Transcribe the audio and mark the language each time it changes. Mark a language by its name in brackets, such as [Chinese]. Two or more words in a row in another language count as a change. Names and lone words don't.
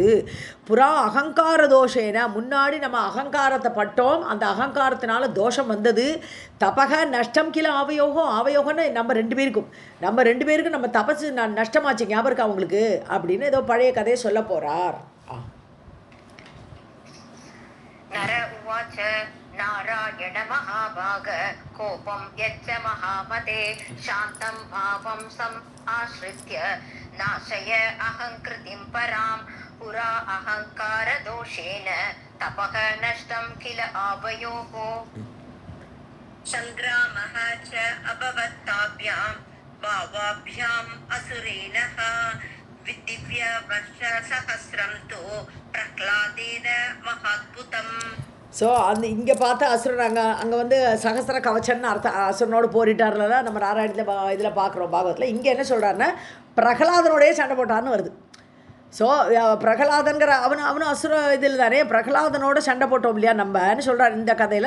[Sanskrit] पुरा अहङ्कार दोषेण, [Tamil] முன்னாடி நம்ம அகங்காரத்தை பட்டோம், அந்த அகங்காரத்தினால தோஷம் வந்தது. [Sanskrit] तपक नष्टम् किल आवयोगम्, [Tamil] ஆவயோகம்னு நம்ம ரெண்டு பேருக்கும் நம்ம தபசு நஷ்டமாச்சு, ஞாபகம் இருக்கா அவங்களுக்கு அப்படின்னு ஏதோ பழைய கதையை சொல்ல போகிறார். [Sanskrit] नर उवाच नारायण महाभाग कोपं यच्च महामते शान्तं भावं समाश्रित्य नाशय अहङ्कृतिं परां पुरा अहङ्कार दोषेण तपः नष्टं किल आवयोः. सङ्ग्रामः च अभवत्ताभ्यां भावाभ्याम् असुरेणः दिव्यवर्षसहस्रं तु प्रह्लादेन महाद्भुतम्. [Tamil] ஸோ இங்கே பார்த்த அசுரன் அங்கே வந்து சகஸ்ர கவச்சன்னு அர்த்தம், அசுரனோடு போரிட்டார்ல நம்ம நாராயணத்தில் இதில் பார்க்குறோம் பாகவத்தில். இங்கே என்ன சொல்கிறாருன்னா பிரகலாதனோடையே சண்டை போட்டார்னு வருது. ஸோ பிரகலாதன்கிற அவனும் அசுர இதில் தானே, பிரகலாதனோட சண்டை போட்டோம் இல்லையா நம்மன்னு சொல்கிறார் இந்த கதையில்.